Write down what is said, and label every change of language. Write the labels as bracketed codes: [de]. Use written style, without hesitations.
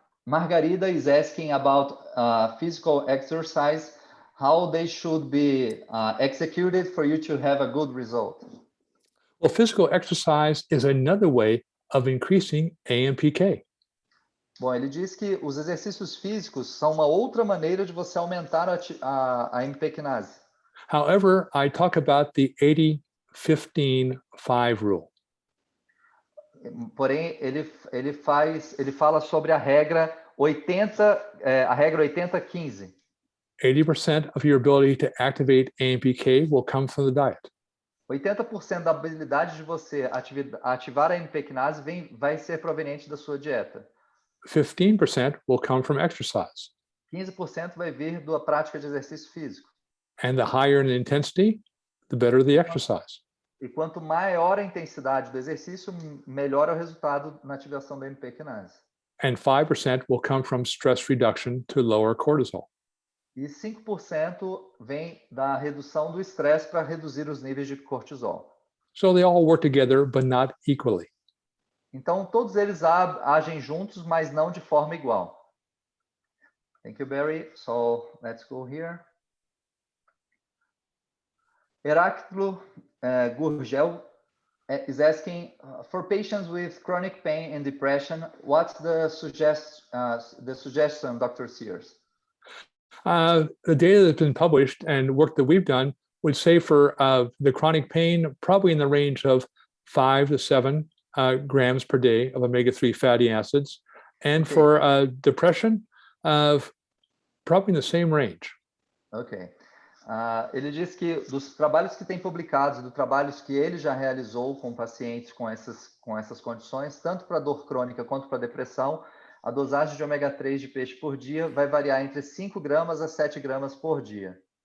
[en] Margarida is asking about physical exercise, how they should be executed for you to have a good result. Well, physical exercise is another way of increasing AMPK. [pt] Bom, ele diz que os exercícios físicos são uma outra maneira de você aumentar a AMP quinase. [en] However, I talk about the 80-15-5 rule. [pt] Porém, ele fala sobre a regra 80-15. [en] 80% of your ability to activate AMPK will come from the diet. [pt] 80% da habilidade de você ativar a AMP quinase vai ser proveniente da sua dieta. [en] 15% will come from exercise. [pt] 15% vai vir da prática de exercício físico. [en] And the higher the intensity, the better the exercise. [pt] E quanto maior a intensidade do exercício, melhor é o resultado na ativação da AMP quinase. [en] And 5% will come from stress reduction to lower cortisol. [pt] E 5% vem da redução do estresse para reduzir os níveis de cortisol. [en] So they all work together, but not equally. [pt] Então, todos eles agem juntos, mas não de forma igual. [en] Thank you, Barry. So, let's go here. Heráclito Gurgel is asking, for patients with chronic pain and depression, what's the suggestion, Dr. Sears? The data that's been published and work that we've done would say for the chronic pain, probably in the range of 5 to 7 grams per day of omega-3 fatty acids. And Okay. for depression, probably in the same range. Ok. [pt] Ele diz que dos trabalhos que tem publicados, dos trabalhos que ele já realizou com pacientes com essas condições, tanto para dor crônica quanto para depressão, a dosagem de ômega-3 de peixe por dia vai variar entre 5 gramas a 7 gramas por dia.